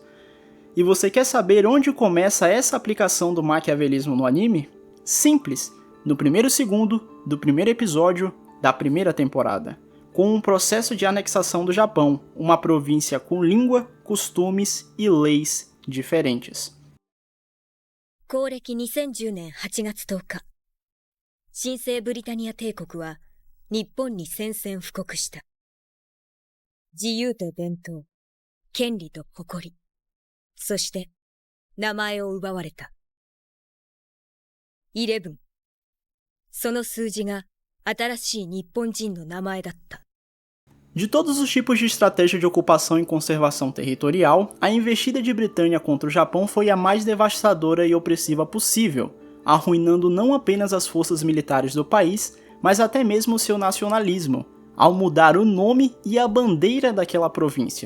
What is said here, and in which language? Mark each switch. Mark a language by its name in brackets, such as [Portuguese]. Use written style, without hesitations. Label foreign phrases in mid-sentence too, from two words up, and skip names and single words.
[Portuguese] E você quer saber onde começa essa aplicação do maquiavelismo no anime? Simples, no primeiro segundo do primeiro episódio da primeira temporada, com um processo de anexação do Japão, uma província com língua, costumes e leis diferentes. [Japanese] 公暦2010年8月10日、新生ブリタニア帝国は日本に宣戦布告した。自由と伝統、権利と誇り、そして名前を奪われた。11、その数字が新しい日本人の名前だった。 [Portuguese] De todos os tipos de estratégia de ocupação e conservação territorial, a investida de Britânia contra o Japão foi a mais devastadora e opressiva possível, arruinando não apenas as forças militares do país, mas até mesmo seu nacionalismo, ao mudar o nome e a bandeira daquela província.